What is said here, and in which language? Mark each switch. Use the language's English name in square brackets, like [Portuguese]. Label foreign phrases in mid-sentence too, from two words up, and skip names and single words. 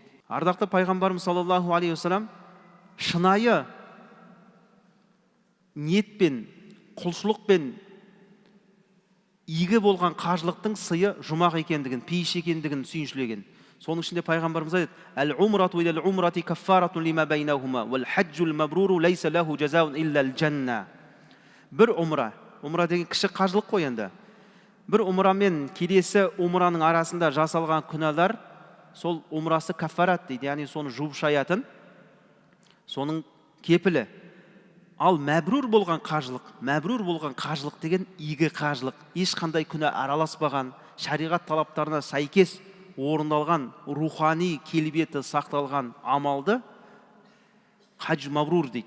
[Kazakh] Ардақты пайғамбарымыз [Arabic] صلى الله عليه وسلم [Kazakh] шынайы ниетпен, құлшылықпен игі болған қажылықтың сыйы жұмақ екендігін, пейіш екендігін сүйіншілеген. Соның ішінде пайғамбарымыз айтады: [Arabic] «العمرة إلى العمرة كفارة لما بينهما والحج المبرور ليس له جزاء إلا الجنة». [Kazakh] Бір умра деген кіші қажылық қой енді. Бір умра мен келесі умраның арасында жасалған күнәлар, сол умрасы каффарат дейді, яғни соны жуып шаятын, соның кепілі. Ал мәбрур болған қажылық деген игі қажылық, ешқандай күнә араласпаған, шариғат талаптарына сәйкес орындалған, рухани келбеті сақталған амалды [Arabic] حج مبرور [Kazakh] дейді.